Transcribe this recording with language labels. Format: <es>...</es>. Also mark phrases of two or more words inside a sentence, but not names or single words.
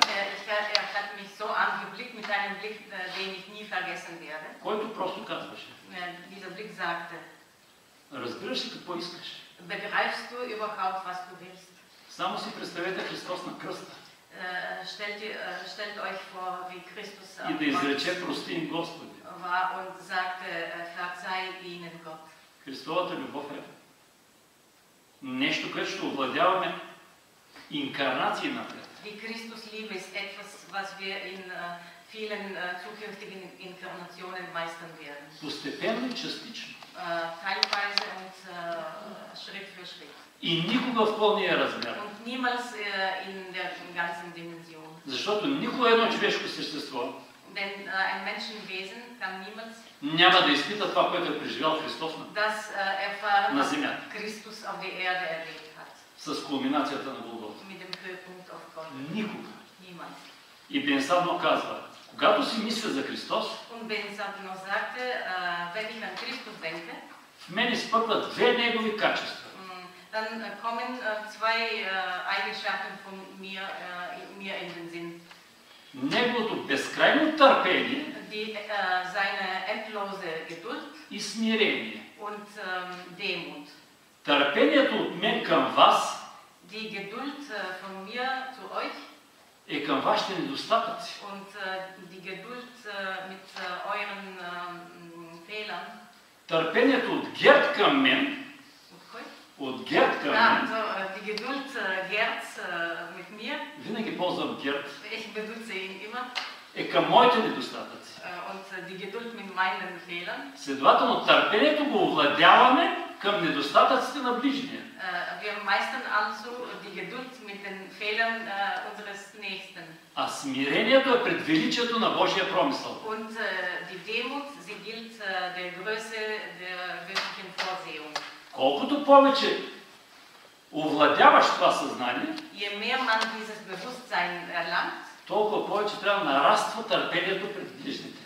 <de>Er hat mich so angeblickt mit einem Blick, den ich nie vergessen werde.</de> <bg>Който просто казваше.</bg> <de>Dieser Blick sagte,</de> <bg>Разбираш ли какво искаш?</bg> <de>begreifst du überhaupt, was du willst?</de> <bg>Само си представете Христос на кръста.</bg> <de>Stellt euch vor, wie Christus</de> <bg>И да изрече, прости им Господи.</bg> <de>war und sagte, verzeih ihnen Gott.</de> <bg>Христовата любов е нещо, което ще овладяваме инкарнации напред.</bg> <de>Die Christusliebe ist etwas, was wir in vielen zukünftigen Inkarnationen meistern werden.</de> <bg>Постепенно и частично.</bg> <de>Teilweise und Schritt für Schritt.</de> <bg>И никога в пълния размер.</bg> <de>Und niemals in der ganzen Dimension.</de> <bg>Защото никога едно човешко същество</bg> <de>Denn ein Menschenwesen kann niemals</de> <bg>няма да изпита това, което е преживял Христос</bg> <de>das erfahren,</de> <bg>на</bg> <de>was</de> <bg>земята.</bg> <de>Christus auf der Erde erlebt hat.</de> <bg>С кулминацията на Голгота.</bg> <de>Mit dem Höhepunkt auf Gott.</de> <bg>Никога.</bg> <de>Niemals.</de> <bg>И Бен Садонов казва, когато си мисля за Христос,</bg> <de>Und Ben Sadonov sagte, wenn ich an Christus denke,</de> <bg>в мен изпъкват две негови качества.</bg> <de>dann kommen zwei Eigenschaften von mir in den Sinn.</de> <bg>Неговото безкрайно търпение</bg> <de>seine endlose Geduld</de> <bg>и смирение.</bg> <de>und Demut.</de> <bg>Търпението от мен към вас</bg> <de>Die Geduld von mir zu euch</de> <bg>е към вашите недостатъци.</bg> <de>und die Geduld mit euren Fehlern.</de> <bg>Търпението от Герд към мен, от Герд към мен,</bg> <de>die Geduld Gerds mit mir,</de> <bg>винаги ползвам Герд,</bg> <de>ich benutze ihn immer,</de> <bg>е към моите недостатъци.</bg> <de>und die Geduld mit meinen Fehlern.</de> <bg>Следователно, търпението го овладяваме към недостатъците на ближния.</bg> <de>Wir meistern also die Geduld mit den Fehlern unseres Nächsten.</de> <bg>А смирението е пред величието на Божия промисъл.</bg> <de>Und die Demut, sie gilt der Größe der göttlichen Vorsehung.</de> <bg>Колкото повече овладяваш това съзнание,</bg> <de>Je mehr man dieses Bewusstsein erlangt,</de> <bg>толкова повече трябва да нараства търпението пред ближните.</bg>